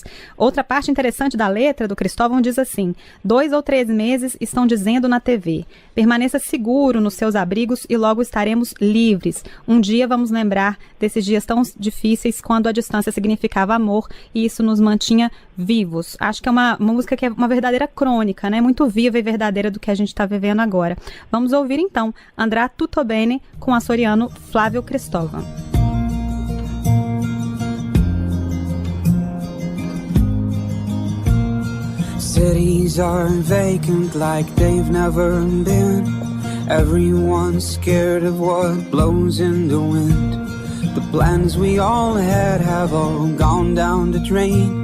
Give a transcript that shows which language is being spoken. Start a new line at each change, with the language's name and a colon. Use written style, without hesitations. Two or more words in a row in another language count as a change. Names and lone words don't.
Portuguese: Outra parte interessante da letra do Cristóvão diz assim: 2 ou 3 meses estão dizendo na TV, permaneça seguro nos seus abrigos e logo estaremos livres. Um dia vamos lembrar desses dias tão difíceis quando a distância significava amor e isso nos mantinha vivos. Acho que é uma música que é uma verdadeira crônica, né? Muito viva e verdadeira do que a gente está vivendo agora. Vamos ouvir então Andrà tutto bene com o açoriano Flávio Cristóvão.
English: Cities are vacant like they've never been. Everyone's scared of what blows in the wind. The plans we all had have all gone down the drain.